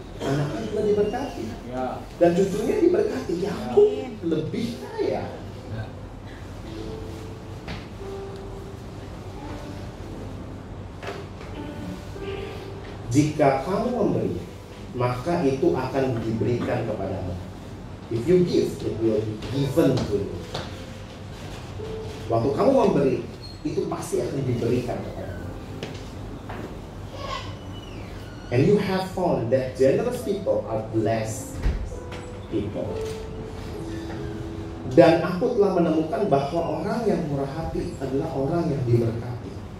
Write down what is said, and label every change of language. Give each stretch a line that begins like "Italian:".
Indonesian: Anaknya juga diberkati, dan cucunya diberkati. Yakub lebih kaya. Jika kamu memberi, maka itu akan diberikan kepadamu.
English: If you give, it will be given to you.
Indonesian: Waktu kamu memberi, itu pasti akan diberikan kepadamu.
English: And you have found that generous people are blessed people.
Indonesian: Dan aku telah menemukan bahwa orang yang murah hati adalah orang yang diberkati.